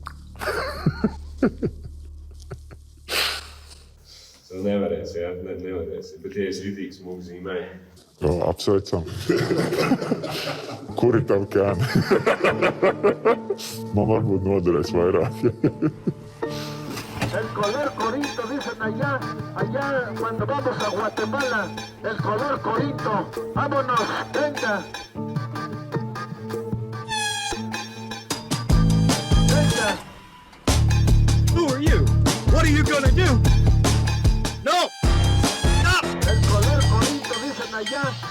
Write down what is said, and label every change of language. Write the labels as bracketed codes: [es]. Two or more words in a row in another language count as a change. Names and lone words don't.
[lv] Tas nevarēs, jā, nevarēs. Bet ja es ritīgs mūgu zīmēju. Jo, apsveicam. Kuri tavi kēni? Man varbūt noderēs vairāk. [es] El color corito, dicen allá cuando vamos a Guatemala. El color corito. Vámonos, venga. Venga. [en] Who are you? What are you gonna do? No! Stop! [es] El color corito, dicen allá.